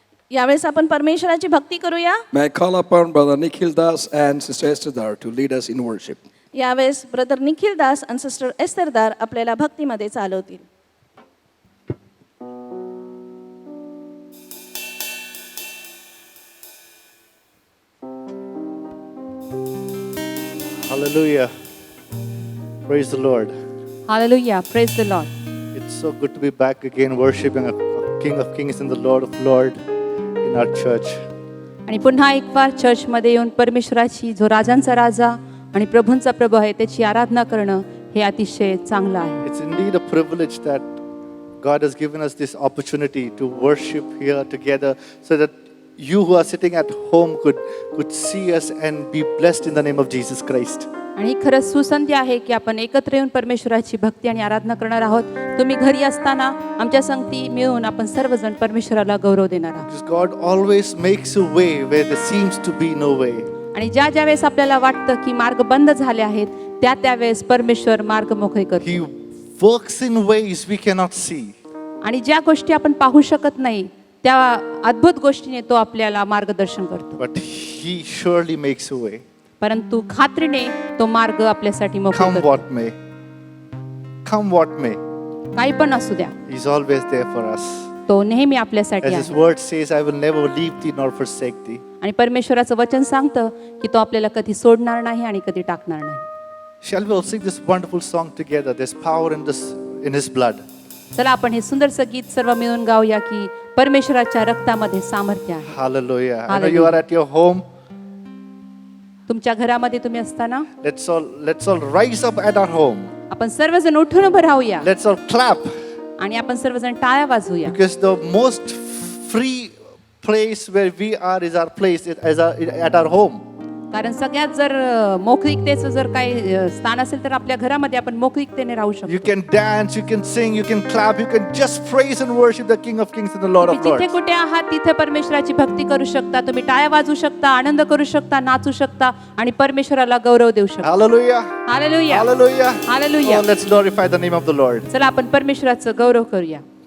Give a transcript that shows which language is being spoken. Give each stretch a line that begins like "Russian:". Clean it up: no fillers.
Marathi: यावेळेस आपण परमेश्वराची भक्ती करूया.
English: May I call upon Brother Nikhil Das and Sister Esther Dar to lead us in worship.
Marathi: यावेळेस brother Nikhil Das आणि सिस्टर एस्तरदार आपल्याला भक्तीमध्ये चालवतील.
English: Hallelujah. Praise the Lord. Hallelujah. Praise the Lord. It's so good to be back again worshiping a King of Kings and the Lord of Lords in our church.
Marathi: आणि पुन्हा एक वार चर्चमध्ये येऊन परमेश्वराची जो राजांचा राजा आणि प्रभूंचा प्रभू आहे त्याची आराधना करणं हे अतिशय चांगलं आहे.
English: It's indeed a privilege that God has given us this opportunity to worship here together so that you who are sitting at home could see us and be blessed in the name of Jesus Christ.
Marathi: आणि खरंच सुसंधी आहे की आपण एकत्र येऊन परमेश्वराची भक्ती आणि आराधना करणार आहोत. तुम्ही घरी असताना आमच्या संगती मिळून आपण सर्वजण परमेश्वराला गौरव देणार आहोत.
English: Because God always makes a way where there seems to be no way.
Marathi: आणि ज्या वेळेस आपल्याला वाटतं की मार्ग बंद झाले आहेत त्या वेळेस परमेश्वर मार्ग मोकळे करतो.
English: He works in ways we cannot see.
Marathi: आणि ज्या गोष्टी आपण पाहू शकत नाही त्या अद्भुत गोष्टीने तो आपल्याला मार्गदर्शन करतो.
English: But He surely makes a way.
Marathi: परंतु खात्रीने तो मार्ग आपल्यासाठी मोकळा
English: Come
Marathi: करतो.
English: what may. Come what may.
Marathi: काही पण असू द्या
English: He's always there for us.
Marathi: तो नेहमी आपल्यासाठी
English: As His
Marathi: आहे.
English: word says, I will never leave thee nor forsake thee.
Marathi: आणि परमेश्वराचं वचन सांगतं की तो आपल्याला कधी सोडणार नाही आणि कधी टाकणार नाही.
English: Shall we all sing this wonderful song together? There's power in His blood.
Marathi: चला आपण हे सुंदरसं गीत सर्व मिळून गाऊया की परमेश्वराच्या रक्तामध्ये सामर्थ्य आहे.
English: Hallelujah. I know you are at your home.
Marathi: तुमच्या घरामध्ये तुम्ही असताना
English: Let's all rise up at our home.
Marathi: आपण सर्वजण उठून उभं राहूया
English: Let's all clap
Marathi: आणि आपण सर्वजण टाळ्या वाजवूया.
English: because the most free place where we are is our place at our home.
Marathi: कारण सगळ्यात जर मोकळीकतेचं जर काही स्थान असेल तर आपल्या घरामध्ये आपण मोकळीकतेने राहू
English: You
Marathi: शकतो.
English: can dance, you can sing, you can clap, you can just praise and worship the King of Kings and the Lord of
Marathi: तुम्ही जिथे
English: Lords.
Marathi: कुठे आहात तिथे परमेश्वराची भक्ती करू शकता. तुम्ही टाळ्या वाजवू शकता, आनंद करू शकता, नाचू शकता आणि परमेश्वराला गौरव देऊ शकता.
English: Hallelujah.
Marathi: Hallelujah.
English: Hallelujah.
Marathi: Hallelujah.
English: Oh, let's glorify the name of the Lord.
Marathi: चला आपण परमेश्वराचं गौरव करूया.